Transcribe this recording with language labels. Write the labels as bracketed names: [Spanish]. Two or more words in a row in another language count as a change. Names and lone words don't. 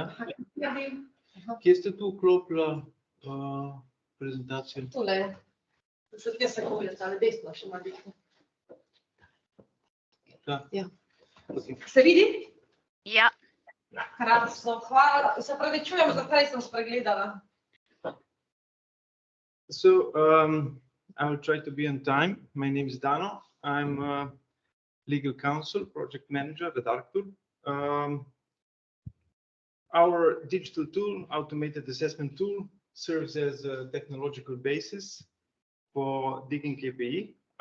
[Slovenian] Kje ste tu vklopila prezentacijo? Tole. Kje se kopila, tale desno še malo desno. Ja. Se vidi? Ja. Krasno, hvala. Se pravičujem, zakaj sem spregledala. [English] So I'll try to be on time. My name is Dano. I'm legal counsel, project manager at Arctur. Our digital tool, automated assessment tool, serves as a technological basis for digging KPI.